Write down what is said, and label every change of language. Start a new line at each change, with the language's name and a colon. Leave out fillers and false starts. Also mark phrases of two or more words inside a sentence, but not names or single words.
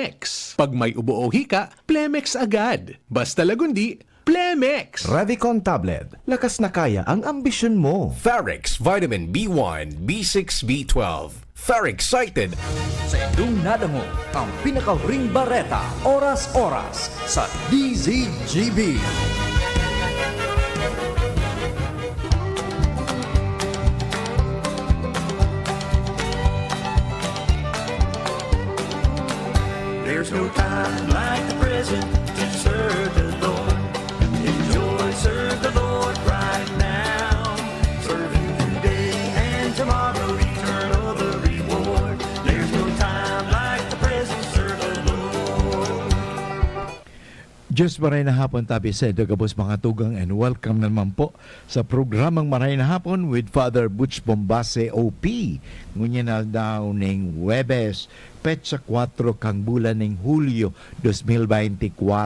Filipino: Plemex. Pag may ubo o hika, Plemex agad. Basta lagundi, Plemex. Revicon Tablet. Lakas na kaya ang ambisyon mo. Ferrex Vitamin B1, B6, B12. Ferrexcited.
Bikol: Sa inyong nadango ang pinaka-ring bareta, oras-oras sa DZGB.
English: There's no time like the present to serve the Lord. Enjoy, serve the Lord right now. Serve Him today and tomorrow, eternal the reward. There's no time like the present, serve the Lord.
Bikol: Diyos maray na hapon tabi sa ito kapos mga tugang
English: and welcome
Bikol: naman po sa programang Maray na Hapon with Father Butch Bombase OP. Ngunyan na daw ning Webes, petsa 4 kang bulan ng Hulyo 2024.